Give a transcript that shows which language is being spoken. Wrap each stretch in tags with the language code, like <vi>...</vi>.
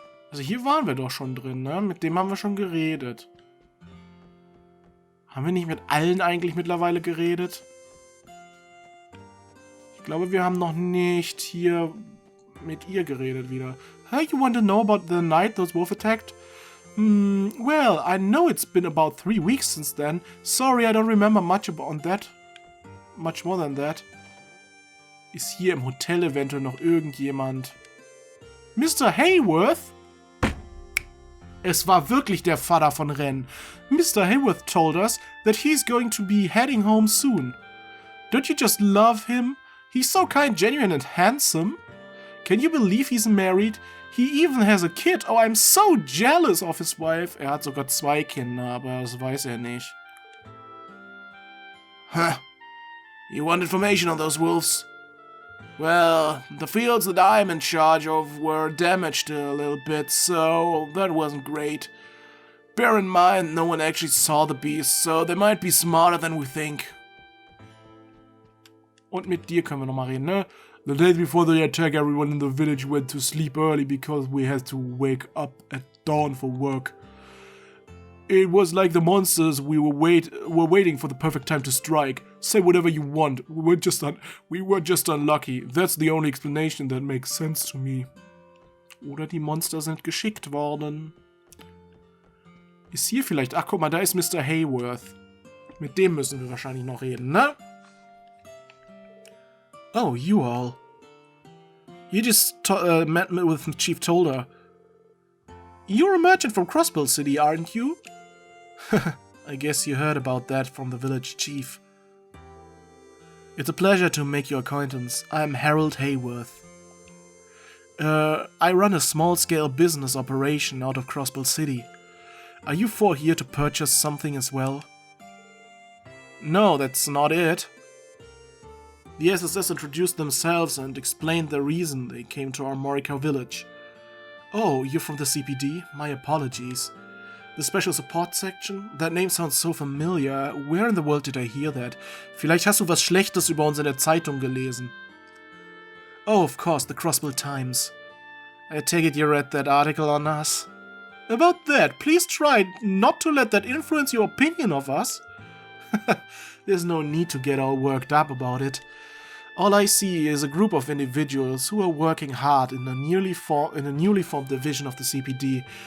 <de>Also hier waren wir doch schon drin, ne? Mit dem haben wir schon geredet. Haben wir nicht mit allen eigentlich mittlerweile geredet? Ich glaube, wir haben noch nicht hier mit ihr geredet wieder.</de> <en>Hey, you want to know about the night those wolves attacked? Well, I know it's been about 3 weeks since then. Sorry, I don't remember much about that. Much more than that.</en> <de>Ist hier im Hotel eventuell noch irgendjemand? Mr. Hayworth? Es war wirklich der Vater von Ren.</de> <en>Mr. Hayworth told us that he's going to be heading home soon. Don't you just love him? He's so kind, genuine and handsome. Can you believe he's married? He even has a kid. Oh, I'm so jealous of his wife.</en> <de>Er hat sogar 2 Kinder, aber das weiß er nicht. Huh.</de> <en>You want information on those wolves? Well, the fields that I'm in charge of were damaged a little bit, so that wasn't great. Bear in mind, no one actually saw the beasts, so they might be smarter than we think.</en> <de>Und mit dir können wir nochmal reden, ne?</de> <en>The day before the attack, everyone in the village went to sleep early because we had to wake up at dawn for work. It was like the monsters were waiting for the perfect time to strike. Say whatever you want. We were just unlucky. That's the only explanation that makes sense to me.</en> <de>Oder die Monster sind geschickt worden. Ist hier vielleicht... Ach, guck mal, da ist Mr. Hayworth. Mit dem müssen wir wahrscheinlich noch reden, ne?</de> <en>Oh, you all. You just met with Chief Tolder. You're a merchant from Crossbell City, aren't you? I guess you heard about that from the village chief. It's a pleasure to make your acquaintance. I'm Harold Hayworth. I run a small-scale business operation out of Crossbell City. Are you 4 here to purchase something as well? No, that's not it. The SSS introduced themselves and explained the reason they came to our Morika village. Oh, you're from the CPD? My apologies. The Special Support Section? That name sounds so familiar. Where in the world did I hear that?</en> <de>Vielleicht hast du was Schlechtes über uns in der Zeitung gelesen.</de> <en>Oh, of course, the Crossbell Times. I take it you read that article on us? About that, please try not to let that influence your opinion of us. There's no need to get all worked up about it. All I see is a group of individuals who are working hard in a newly formed division of the CPD.</en>